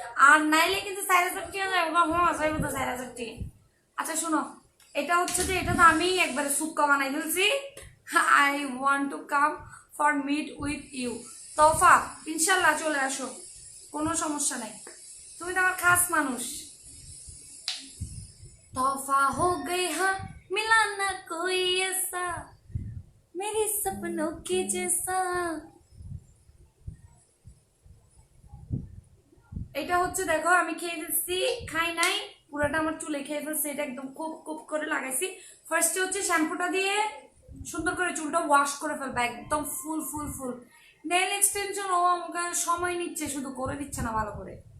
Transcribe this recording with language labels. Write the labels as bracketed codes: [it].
[bn] আর নাইলে কিন্তু 4000 টাকা। আচ্ছা শোনো, এটা হচ্ছে যে এটা তো আমি একবারে সুক্কা বানাই ফেলছি। [en] I want to come for meet with you. [bn] তোফা ইনশাল্লাহ চলে আসো, কোনো সমস্যা নাই, তুমি তো আমার খাস মানুষ। [hi] तोहफा हो गई हाँ मिला ना कोई ऐसा मेरे सपनों के जैसा। [bn] এটা হচ্ছে দেখো আমি খেয়ে ফেলছি, খাই নাই পুরোটা আমার চুলে খেয়ে ফেলছি, এটা একদম খুব খুব করে লাগাইছি। ফার্স্টে হচ্ছে শ্যাম্পুটা দিয়ে সুন্দর করে চুলটা ওয়াশ করে ফেলবা একদম ফুল ফুল ফুল। নেল এক্সটেনশন ও আমাকে সময় নিচ্ছে, শুধু করে দিচ্ছে না ভালো করে।